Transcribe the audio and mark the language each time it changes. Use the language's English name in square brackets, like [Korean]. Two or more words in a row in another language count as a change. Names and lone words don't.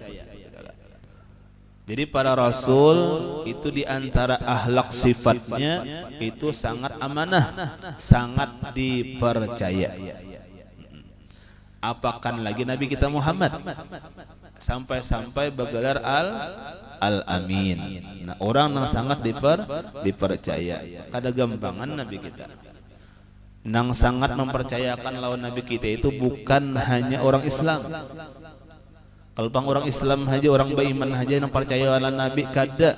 [Indonesian] Jadi para rasul itu diantara akhlak sifatnya itu sangat amanah, sangat dipercaya. Apakan lagi Nabi kita Muhammad sampai-sampai bergelar Al-Amin. Nah, orang yang sangat dipercaya. [Banjar] Kada gampangan Nabi kita. Nang sangat mempercayakan lawan Nabi kita itu bukan hanya orang Islam. Kalau bang orang Islam saja, orang beriman saja yang percaya lawan Nabi, kada.